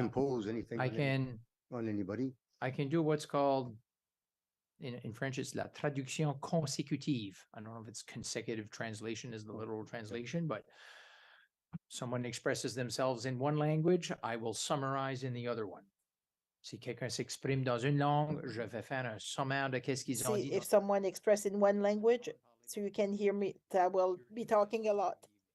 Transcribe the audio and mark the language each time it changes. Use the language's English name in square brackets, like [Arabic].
[English] impose anything on anybody. I can do what's called in French, it's la traduction consécutive. I don't know if it's consecutive translation is the literal translation, but someone expresses themselves in one language, I will summarize in the other one. [French] Si quelqu'un s'exprime dans une langue, je vais faire un sommaire de qu'est-ce qu'ils ont [English] see [French] dit. [English] if someone express in one language, so you can hear me, I will be talking a lot.